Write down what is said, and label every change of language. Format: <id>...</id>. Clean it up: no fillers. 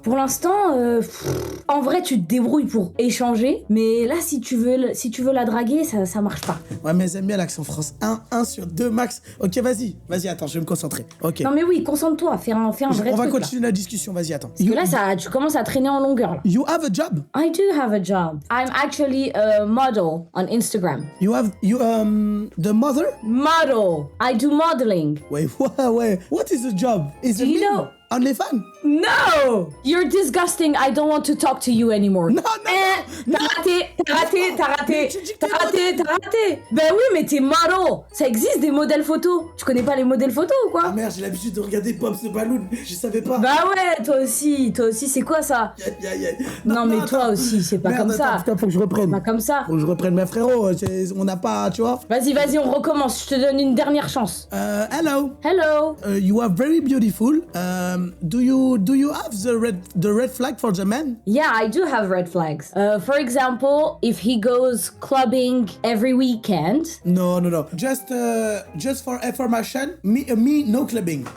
<fr>Pour l'instant, en vrai, tu te débrouilles pour échanger, mais là, si tu veux la draguer, ça marche pas. Ouais, mais j'aime bien l'accent France. 1 sur 2 max. Ok, vas-y, attends, je vais me concentrer. Ok. Non mais oui, concentre-toi, fais un vrai On va truc là. continuer la discussion, vas-y, attends. Parce que là, tu commences à traîner en longueur là.</fr> <en>You have a job? I do have a job. I'm actually a model on Instagram. The mother? Model. I do modeling. Wait, what is the job? Is it you know- OnlyFans? No! You're disgusting. I don't want to talk to you anymore.</en> <fr>Non. T'as raté. tu dis que t'es T'as raté. Ben oui, mais t'es model. Ça existe des modèles photos. Tu connais pas les modèles photos ou quoi? Ah merde, j'ai l'habitude de regarder Pops the Balloon. Je savais pas. Bah ouais, toi aussi, c'est quoi ça? Non, mais toi aussi, c'est pas Merde, comme ça. attends, putain, faut que je reprenne. Pas comme ça. Faut que je reprenne, mes frérots. On n'a pas, tu vois. Vas-y, on recommence. Je te donne une dernière chance.</fr> <en>Hello. Hello. You are very beautiful. Do you have the red flag for the man? Yeah, I do have red flags. For example, if he goes clubbing every weekend. No. Just for information, me no clubbing.</en>